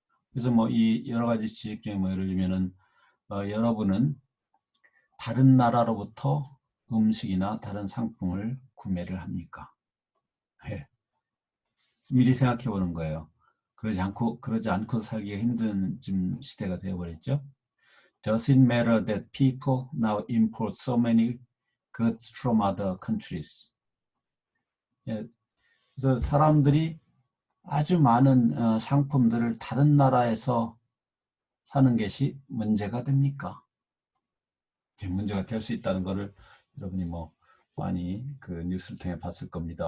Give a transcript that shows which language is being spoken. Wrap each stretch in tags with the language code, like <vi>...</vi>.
<ko>그래서 뭐 이 여러 가지 지식 중에 뭐 예를 들면은 여러분은 다른 나라로부터 음식이나 다른 상품을 구매를 합니까? 예. 미리 생각해 보는 거예요. 그러지 않고 살기가 힘든 지금 시대가 되어버렸죠.</ko> <en>Does it matter that people now import so many goods from other countries?</en> <ko>예, 그래서 사람들이 아주 많은 상품들을 다른 나라에서 사는 것이 문제가 됩니까? 문제가 될 수 있다는 것을 여러분이 뭐 많이 그 뉴스를 통해 봤을 겁니다.</ko>